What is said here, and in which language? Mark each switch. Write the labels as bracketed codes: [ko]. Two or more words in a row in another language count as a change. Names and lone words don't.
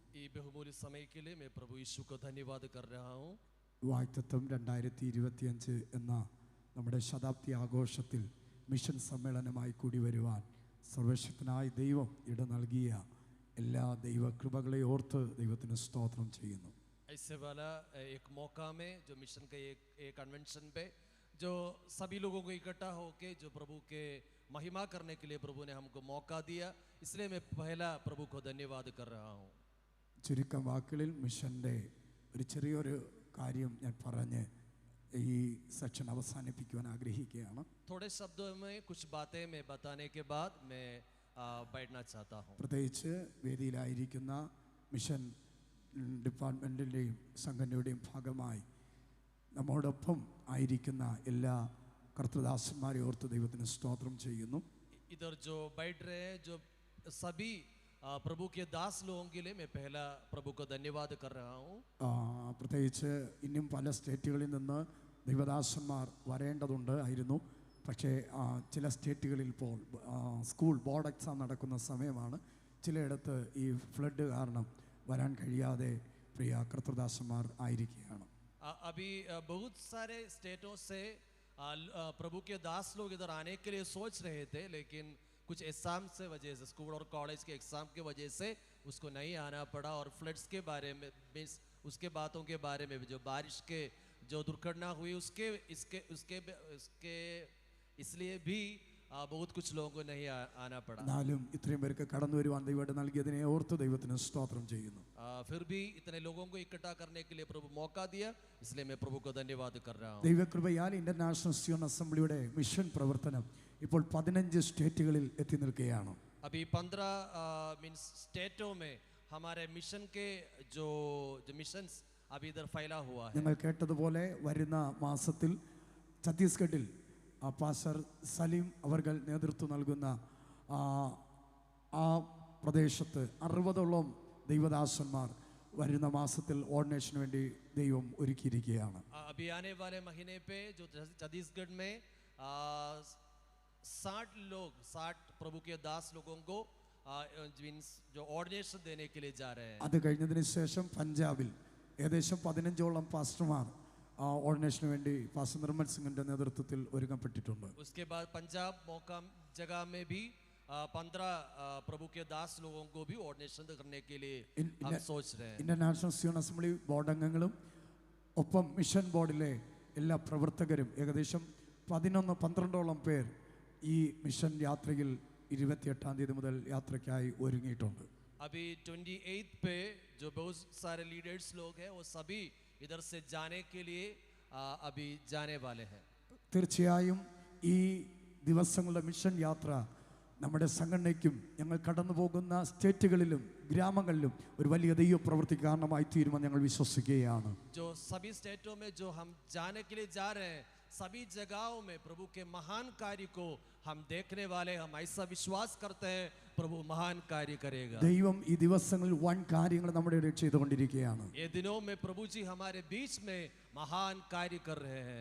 [ml] വാഗ്ദത്തം 2025 എന്ന നമ്മുടെ ശതാബ്ദി ആഘോഷത്തിൽ മിഷൻ സമ്മേളനമായി കൂടി വരുവാൻ സർവശക്തനായ ദൈവം ഇട നൽകിയ എല്ലാ ദൈവ കൃപകളെ ഓർത്ത് ദൈവത്തിന് സ്തോത്രം ചെയ്യുന്നു. [hi] ऐसे वाला एक मौका में जो मिशन के एक कन्वेंशन पे जो सभी लोगों को इकट्ठा होके जो प्रभु के महिमा करने के लिए प्रभु ने हमको मौका दिया, इसलिए मैं पहला प्रभु को धन्यवाद कर रहा हूँ. [ml] ചുരുക്കം വാക്കുകളിൽ മിഷൻ്റെ ഒരു ചെറിയൊരു കാര്യം ഞാൻ പറഞ്ഞ് ഈ സെക്ഷൻ അവസാനിപ്പിക്കുവാൻ ആഗ്രഹിക്കുകയാണ്. [hi] थोड़े शब्दों में कुछ बातें मैं बताने के बाद मैं बैठना चाहता हूँ. [ml] പ്രത്യേകിച്ച് വേദിയിലായിരിക്കുന്ന മിഷൻ ഡിപ്പാർട്ട്മെൻറ്റിൻ്റെയും സംഘടനയുടെയും ഭാഗമായി നമ്മോടൊപ്പം ആയിരിക്കുന്ന എല്ലാ കർത്തൃദാസന്മാരെ ഓർത്ത് ദൈവത്തിന് സ്തോത്രം ചെയ്യുന്നു. [hi] इधर जो बैठ रहे हैं जो सभी प्रभु के दास लोगों के लिए मैं पहला प्रभु को धन्यवाद कर रहा हूँ. [ml] പ്രത്യേകിച്ച് ഇനിയും പല സ്റ്റേറ്റുകളിൽ നിന്ന് ദൈവദാസന്മാർ വരേണ്ടതുണ്ട് ആയിരുന്നു. പക്ഷേ ചില സ്റ്റേറ്റുകളിൽ ഇപ്പോൾ [en] school board exam [ml] നടക്കുന്ന സമയമാണ്. ചിലയിടത്ത് ഈ ഫ്ലഡ് കാരണം വരാൻ കഴിയാതെ പ്രിയ കർത്തൃദാസന്മാർ ആയിരിക്കുകയാണ്. [hi] अभी बहुत सारे स्टेटों से प्रभु के दास लोग इधर आने के लिए सोच रहे थे, लेकिन कुछ एग्जाम से वजह से स्कूल और कॉलेज के एग्जाम के वजह से उसको नहीं आना पड़ा. और फ्लड्स के बारे में उसके बातों के बारे में जो बारिश के जो दुर्घटना हुई उसके इसलिए भी बहुत कुछ लोगों को नहीं आना पड़ा. [ml] എന്നാലും ഇത്രയും പേർക്ക് കടന്നു വരുവാൻ ദൈവം നൽകിയതിനെ ഓർത്ത് ദൈവത്തിന് സ്തോത്രം ചെയ്യുന്നു. [hi] फिर भी इतने लोगों को इकट्ठा करने के लिए प्रभु मौका दिया, इसलिए मैं प्रभु को धन्यवाद कर रहा हूँ. [ml] ദൈവകൃപയാൽ ഇന്റർനാഷണൽ സിയോൺ അസംബ്ലിയുടെ മിഷൻ പ്രവർത്തനം ഇപ്പോൾ 15 സ്റ്റേറ്റുകളിൽ എത്തി നിൽക്കുകയാണ്. [hi] अभी 15 मीन्स स्टेटों में हमारे मिशन के जो मिशंस अभी इधर फैला हुआ है. [ml] നിങ്ങൾ കേട്ടതുപോലെ വരുന്ന മാസത്തിൽ ഛത്തീസ്ഗഡിൽ പാസ്റ്റർ സലീം അവർകൾ നേതൃത്വം നൽകുന്ന ആ പ്രദേശത്ത് 60ഓളം ദൈവദാസന്മാർ വരുന്ന മാസത്തിൽ ഓർഡിനേഷന് വേണ്ടി ദൈവം ഒരുക്കിയിരിക്കുകയാണ്. [hi] अभी आने वाले महीने पे जो छत्तीसगढ़ में 60 प्रभु के दास लोगों को जो ऑर्डिनेशन देने के लिए जा रहे हैं. [ml] അത് കഴിഞ്ഞതിന് ശേഷം പഞ്ചാബിൽ ഏകദേശം 15ഓളം പാസ്റ്റർമാർ ഓർഡിനേഷന് വേണ്ടി പാസ്റ്റർ നിർമ്മൽ സിംഗിന്റെ നേതൃത്വത്തിൽ ഒരുക്കപ്പെട്ടിട്ടുണ്ട്. [hi] उसके बाद पंजाब मौका जगह में भी 15 प्रभु के दास लोगों को भी ऑर्डिनेशन करने के लिए हम सोच रहे हैं. [ml] ഇന്റർനാഷണൽ സിയോൺ അസംബ്ലി ബോർഡ് അംഗങ്ങളും ഒപ്പം മിഷൻ ബോർഡിലെ എല്ലാ പ്രവർത്തകരും ഏകദേശം 11-12ഓളം പേർ ഈ മിഷൻ യാത്രയിൽ 28-ാം തീയതി മുതൽ യാത്രയ്ക്കായി ഒരുങ്ങിയിട്ടുണ്ട്. [hi] अभी 28 पे जो बहुत सारे लीडर्स लोग हैं वो सभी इधर से जाने के लिए अभी जाने वाले हैं. [ml] തീർച്ചയായും ഈ ദിവസങ്ങളുടെ മിഷൻ യാത്ര നമ്മുടെ സംഘടനയ്ക്കും ഞങ്ങൾ കടന്നു പോകുന്ന സ്റ്റേറ്റുകളിലും ഗ്രാമങ്ങളിലും ഒരു വലിയ ദൈവ പ്രവൃത്തിക്ക് കാരണമായി തീരുമെന്ന് ഞങ്ങൾ വിശ്വസിക്കുകയാണ്. [hi] जो सभी स्टेटों में जो हम जाने के लिए जा रहे हैं, सभी जगहों में प्रभु के महान कार्य को हम देखने वाले, हम ऐसा विश्वास करते हैं प्रभु महान कार्य करेगा. [ml] ദൈവം ഈ ദിവസങ്ങളിൽ വൻ കാര്യങ്ങൾ നമ്മുടെ ഇടയിൽ ചെയ്തുകൊണ്ടിരിക്കുകയാണ്. [hi] ये दिनों में प्रभु जी हमारे बीच में महान कार्य कर रहे हैं.